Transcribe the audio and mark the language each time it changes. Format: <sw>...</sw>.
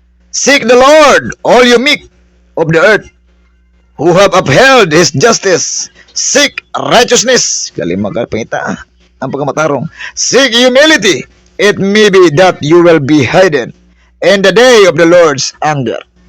<en>Seek the Lord, all you meek of the earth, who have upheld his justice. Seek righteousness.</en> <ceb>Kalima ka pangita ang pagkamatarong.</ceb> <en>Seek humility. It may be that you will be hidden in the day of the Lord's anger.</en>